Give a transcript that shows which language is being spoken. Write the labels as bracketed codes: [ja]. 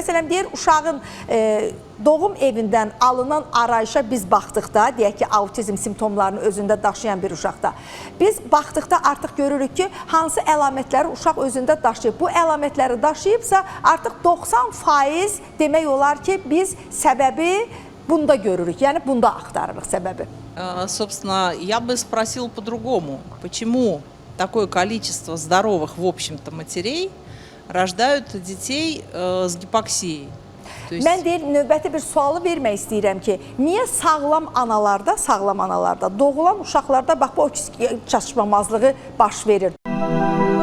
[az] Məsələn, deyir, uşağın doğum evindən alınan arayışa biz baxdıqda, deyək ki, autizm simptomlarını özündə daşıyan bir uşaqda, biz baxdıqda artıq görürük ki, hansı əlamətləri uşaq özündə daşıyıb. Bu əlamətləri daşıyıbsa, artıq 90% demək olar ki, biz səbəbi bunda görürük, yəni bunda axtarırıq səbəbi. [ru] Собственно, я бы спросила по-другому, почему такое количество здоровых, в общем-то, матерей рождают детей с гипоксией? [az] Mən deyir, növbəti bir sualı vermək istəyirəm ki, niyə sağlam analarda, doğulan uşaqlarda bax bu oksigen çatışmamazlığı baş verir?